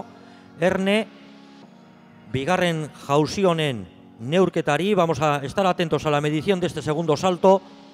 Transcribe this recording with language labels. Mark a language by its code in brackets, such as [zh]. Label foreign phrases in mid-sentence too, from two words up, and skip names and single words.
[eu] Erne bigarren jauzi honen neurketari. [es] Vamos a estar atentos a la medición de este segundo salto.